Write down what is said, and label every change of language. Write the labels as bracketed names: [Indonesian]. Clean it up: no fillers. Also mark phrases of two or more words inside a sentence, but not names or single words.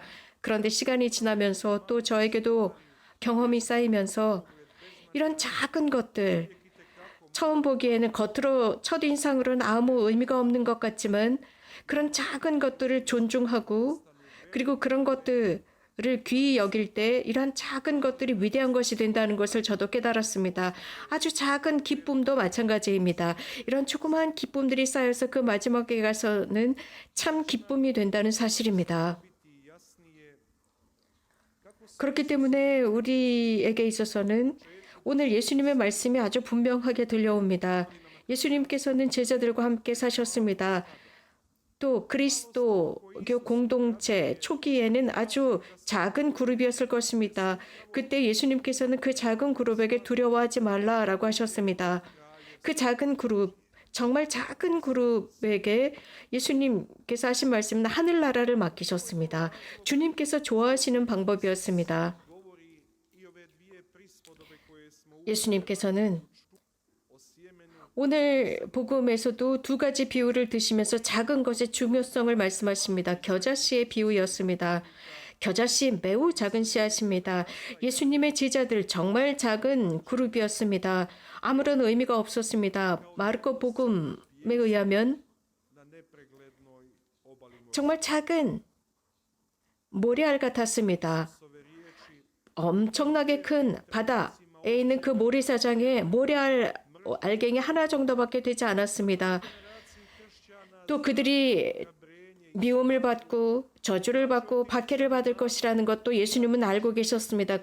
[Korean] 그런데 시간이 지나면서 또 저에게도 경험이 쌓이면서 이런 작은 것들, 처음 보기에는 겉으로 첫인상으로는 아무 의미가 없는 것 같지만 그런 작은 것들을 존중하고 그리고 그런 것들을 귀히 여길 때 이러한 작은 것들이 위대한 것이 된다는 것을 저도 깨달았습니다. 아주 작은 기쁨도 마찬가지입니다. 이런 조그마한 기쁨들이 쌓여서 그 마지막에 가서는 참 기쁨이 된다는 사실입니다. [Croatian] biti jasnije [Korean] 그렇기 때문에 우리에게 있어서는 오늘 예수님의 말씀이 아주 분명하게 들려옵니다. 예수님께서는 제자들과 함께 사셨습니다. 또 그리스도교 공동체 초기에는 아주 작은 그룹이었을 것입니다. 그때 예수님께서는 그 작은 그룹에게 두려워하지 말라라고 하셨습니다. 그 작은 그룹, 정말 작은 그룹에게 예수님께서 하신 말씀은 하늘나라를 맡기셨습니다. 주님께서 좋아하시는 방법이었습니다. [Croatian] govori i ove dvije prispodobe koje smo [Korean] 예수님께서는 [Croatian] o sjemenu [Korean] 오늘 복음에서도 두 가지 비유를 드시면서 작은 것의 중요성을 말씀하십니다. 겨자씨의 비유였습니다. 겨자씨 매우 작은 씨앗입니다. 예수님의 제자들 정말 작은 그룹이었습니다. 아무런 의미가 없었습니다. 마르코 복음에 의하면 [Croatian] na nepreglednoj obali mora. [Korean] 정말 작은 모래알 같았습니다. [Croatian] Ove riječi [Korean] 엄청나게 큰 바다에 있는 그 모래사장에 모래알 알갱이 하나 정도밖에 되지 않았습니다. 또 그들이 미움을 받고 저주를 받고 박해를 받을 것이라는 것도 예수님은 알고 계셨습니다.